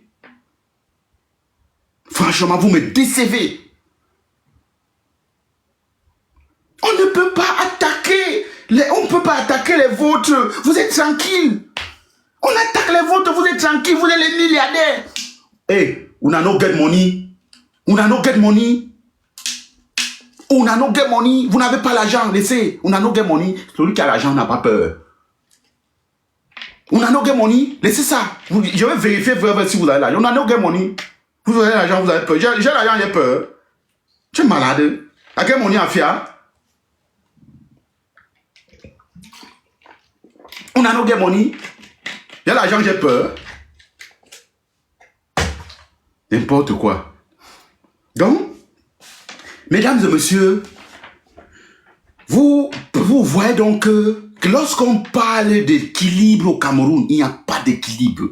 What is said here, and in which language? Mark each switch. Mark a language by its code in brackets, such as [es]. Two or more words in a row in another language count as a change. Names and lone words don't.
[fr] Franchement, vous me décevez. On ne peut pas attaquer les vôtres. Vous êtes tranquilles. On attaque les vôtres, vous êtes tranquilles, vous êtes les milliardaires. [pcm] Hey, una no get money. [fr] Vous n'avez pas l'argent, laissez. [pcm] Una no get money. [fr] Celui qui a l'argent n'a pas peur. [pcm] Una no get money, [fr] laissez ça. Je vais vérifier si vous avez l'argent. [pcm] Una no get money. [fr] Vous avez l'argent, vous avez peur. J'ai l'argent, j'ai peur. Tu es malade. [pcm] La get money [fr] à fier. [pcm] Una no get money. [fr] J'ai l'argent, j'ai peur. N'importe quoi. Donc, mesdames et messieurs, vous voyez donc que lorsqu'on parle d'équilibre au Cameroun, il n'y a pas d'équilibre.